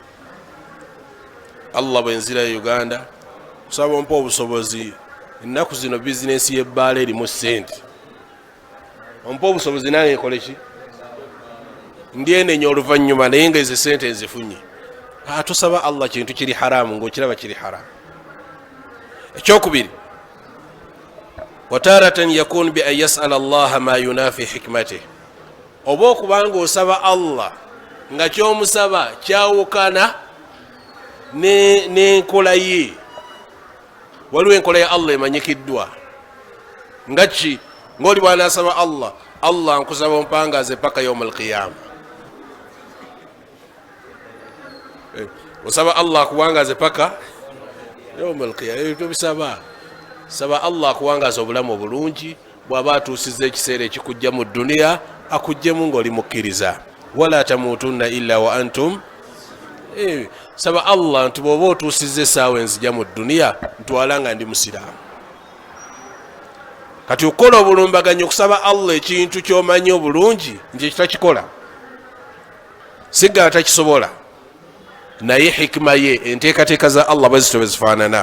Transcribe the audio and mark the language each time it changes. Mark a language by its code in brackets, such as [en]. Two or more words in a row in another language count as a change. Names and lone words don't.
[lg] Allah bwenzira Uganda kusaba mpa obusobozi, ennaku zino bizinesi y'ebbaala erimu sente, ompa obusobozi nange nkoleki ndyenenya oluvannyuma, naye nga ezo sente nzifunye. tusaba Allah kintu kiri haramu ng'okiraba kiri haramu. ekyokubiri, [ar] وترتن يكون بأن يسأل الله ما ينافي حكمته, [lg] oba okubanga osaba Allah nga kyomusaba kyawukana n'enkola ye. waliwo enkola ya Allah emanyikiddwa nga ki? ng'oli bw'anaasaba Allah, Allah nkusaba ompangaze paka [ar] يوم القيامة. [lg] osaba Allah akuwangaze paka [ar] يوم القيامة. [lg] ebyo tobisaba. saba Allah akuwangaza obulamu obulungi, bw'aba atuusizza ekiseera ekikujja mu duniya akujjemu ng'oli mukkiriza. [ar] ولا تموتن إلا وأنتم. [lg] saba Allah nti bw'oba otuusizza essaawa enzija mu duniya ntwala nga ndi musiraamu. kati okukola obulumbaganyi okusaba Allah ekintu ky'omanyi obulungi nti ekitakikola, sigala takisobola naye hikima ye enteekateeka za Allah bwezito bwezifaanana.